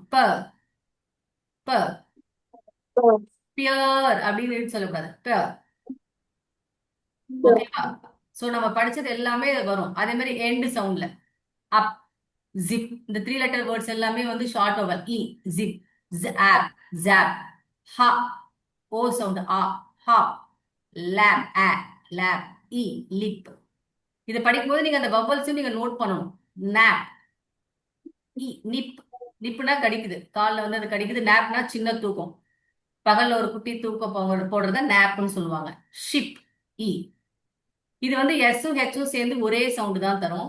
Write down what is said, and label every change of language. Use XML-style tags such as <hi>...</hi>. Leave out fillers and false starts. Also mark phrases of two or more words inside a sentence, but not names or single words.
<ta>ப ப பியர் அப்படின்னு சொல்லக்கூடாது. ஓகேவா? சோ நம்ம படிச்சது எல்லாமே வரும். அதே மாதிரி</ta> <en>end sound</en> <ta>அப், ஜிப், இந்த</ta> <en>three letter words</en> <ta>எல்லாமே வந்து</ta> <en>short vowel e.</en> <ta>ஜிப்.</ta> <en>zap, zap, ha, o sound, a, ha, lap, a, lap, e, lip.</en> <ta>இதை படிக்கும்போது நீங்க அந்த வவல்ஸும் நீங்க நோட் பண்ணணும்.</ta> <en>nap, e, nip,</en> <ta>நிப்புனா கடிக்குது, காலில் வந்து அது கடிக்குது. நாப்னா சின்ன தூக்கம், பகல்ல ஒரு குட்டி தூக்கம் போடுறத நாப்னு சொல்லுவாங்க.</ta> <en>ship, e.</en> <ta>இது வந்து எஸ்ஸும் ஹெச்சும் சேர்ந்து ஒரே சவுண்டு தான் தரும்.</ta>